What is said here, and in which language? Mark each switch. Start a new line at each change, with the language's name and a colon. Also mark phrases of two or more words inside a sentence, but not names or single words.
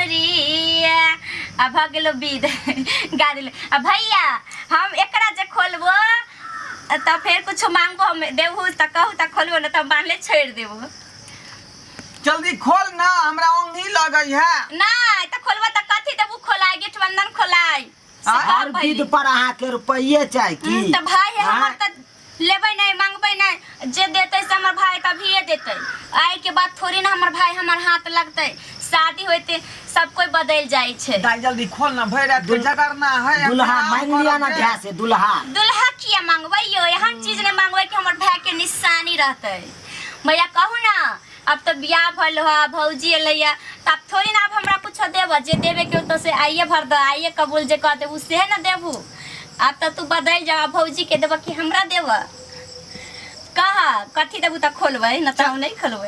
Maithili: अब भगलो विद गा दिले। अब भैया हम तब फिर कुछ मांगबो हम देबू त कहू त खोलबो न त बांधले छोड़ देबो। जल्दी खोल ना, हमरा ओंघी लगई है। नहीं त खोलबो त कथी देबू खोलाई गेट बंधन खोलाई। और विध पर अहाँ के रुपये चाही की? त भाई है हमर त लेबै नहीं मांगबै नहीं, जे देतै से हमर भाई तभिए देतै। आइ के बाद थोड़ी ना हमर भाई हमर हाथ लगतै। शादी होते सब कोई बदल जाई छे। दाई जल्दी खोल ना, भई रात के जगरना है। दुल्हा मांग लिया ना ध्यान से दुल्हा। दुल्हा किया मांगबै यो? एहन चीज ने मांगबै कि हमर भाई के निशानी रहतै। भैया कहू ना, अब तो बियाह भल हो, भौजी एलैया, तब थोड़ी ना अब हमरा कुछ देब। जे देवे के तो से आइए भर दो, आइए कबूल जे कह देबू से ना देबू। अब तो तू बदल जा, भौजी के देब कि हमरा देब? कहा कथी देबू त खोलबै न त हम नहीं खोलबै।